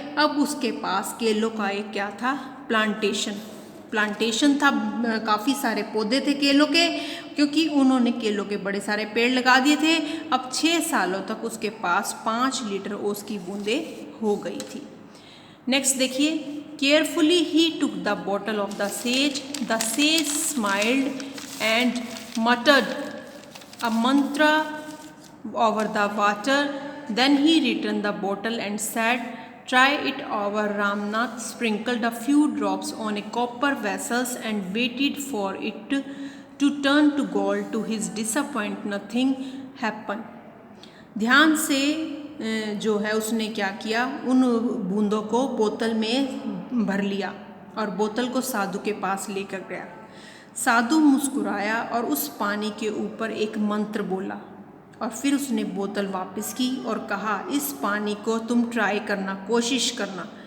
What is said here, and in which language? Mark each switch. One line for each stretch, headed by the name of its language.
Hindi: अब उसके पास केलों का एक क्या था? प्लांटेशन था. काफ़ी सारे पौधे थे केलों के, क्योंकि उन्होंने केलों के बड़े सारे पेड़ लगा दिए थे. अब 6 सालों तक उसके पास 5 लीटर ओस की बूंदें हो गई थी. नेक्स्ट देखिए.
English: Carefully he took the bottle of the sage. The sage smiled and muttered a mantra over the water. Then he returned the bottle and said, "Try it over." Ramnath sprinkled a few drops on a copper vessel and waited for it to turn to gold. To his disappointment, nothing happened.
Hindi: ध्यान से जो है उसने क्या किया? उन बूंदों को बोतल में भर लिया और बोतल को साधु के पास लेकर गया. साधु मुस्कुराया और उस पानी के ऊपर एक मंत्र बोला और फिर उसने बोतल वापस की और कहा, इस पानी को तुम ट्राई करना, कोशिश करना.